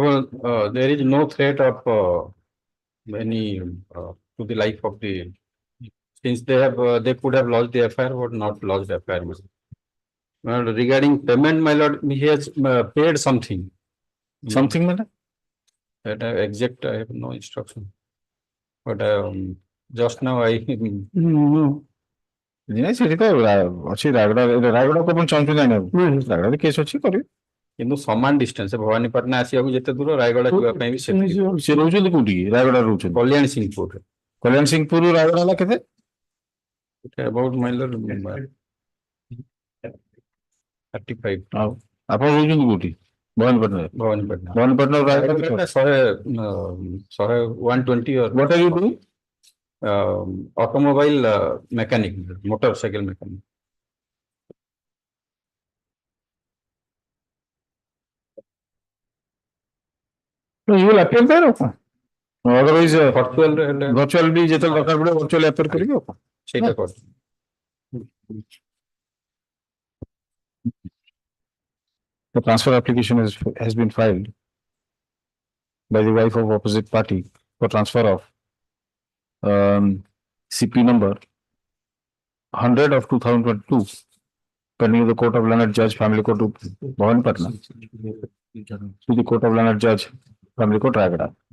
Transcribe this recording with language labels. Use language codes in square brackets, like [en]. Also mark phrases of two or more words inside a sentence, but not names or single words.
[en] of all, there is no threat of any to the life of the, since they have they could have lodged the FIR or not lodged the FIR. Well, regarding payment, my lord, he has paid something. Something, madam? That exact, I have no instruction. But just now I No. [or] ସେଠି ତ ଅଛି ରାୟଗଡ଼ା କୁ ଆପଣ ଚାହୁଁଛନ୍ତି ଜାଣିବାକୁ ରାୟଗଡ଼ାରେ କେସ୍ ଅଛି କରିବେ କିନ୍ତୁ ସମାନ ଡିଷ୍ଟାନ୍ସ ଭବାନୀପାଟଣା ଆସିବାକୁ ଯେତେ ଦୂର ରାୟଗଡ଼ା ଯିବା ପାଇଁ ବି ସେତିକି। ସେ ରହୁଛନ୍ତି କୋଉଠି ରାୟଗଡ଼ା ରହୁଛନ୍ତି କଲ୍ୟାଣ ସିଂହପୁରରେ। କଲ୍ୟାଣ ସିଂହପୁରରୁ ରାୟଗଡ଼ା ହେଲା କେତେ? [en] About my lord 35। [or] ଆଉ ଆପଣ ରହୁଛନ୍ତି କୋଉଠି? ଭବାନୀପାଟଣାରେ। ଭବାନୀପାଟଣା ରାୟଗଡ଼ା [en] 120 or what are you doing? Automobile mechanic, motorcycle mechanic। You will appear there or କଣ? Otherwise virtual [or] virtual ବି ଯେତେବେଳେ ଦରକାର ପଡିବ [en] virtual appear [or] କରିବେ ଆଉ କଣ? ସେଇଟା କର। [en] The transfer application has been filed by the wife of opposite party for transfer of CP number 100 of 2022 pending the Court of Learned Judge Family Court to Bhavanipatna to the Court of Learned Judge Family Court Raigada.